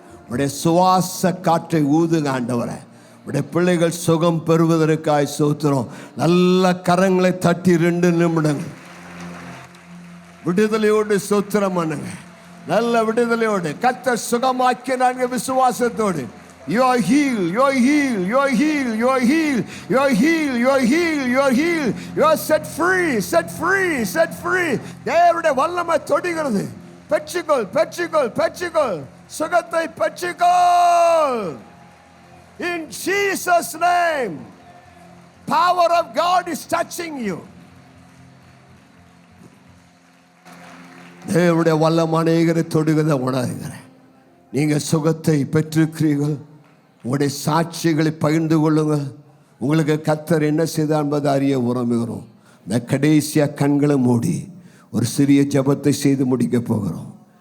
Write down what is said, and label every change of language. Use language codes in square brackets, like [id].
[ta] உடைய சுவாச காற்றை ஊதுங்க ஆண்டவரே. உடைய பிள்ளைகள் சுகம் பெறுவதற்காய் ஸ்தோத்திரம். நல்ல கரங்களை தட்டி 2 நிமிடங்கள் விடுதலையோடு ஸ்தோத்திரம் பண்ணுங்க. நல்ல விடுதலையோடு கர்த்தர் சுகமாக்கினாங்க விசுவாசத்தோடு. [en] You are healed, you are healed, you are healed, you are healed, you are healed, you are healed, you are healed, you are set free, set free, set free. [ta] தேவனுடைய வல்லமை தொடுகிறது. பெற்றுக்கொள், பெற்றுக்கொள், பெற்றுக்கொள், சுகத்தை பெற்றுக்கொள். [en] In Jesus' name, power of God is touching you. [ta] தேவனுடைய வல்லமை அநேகரை தொடுகிறத உணர்கிறேன். நீங்கள் சுகத்தை பெற்றிருக்கிறீர்கள். உங்களுடைய சாட்சிகளை பகிர்ந்து கொள்ளுங்கள். உங்களுக்கு கர்த்தர் என்ன செய்தார் என்பதை அறிய விரும்புகிறோம். இந்த கடைசியாக கண்களை மூடி ஒரு சிறிய ஜெபத்தை செய்து முடிக்க போகிறோம்.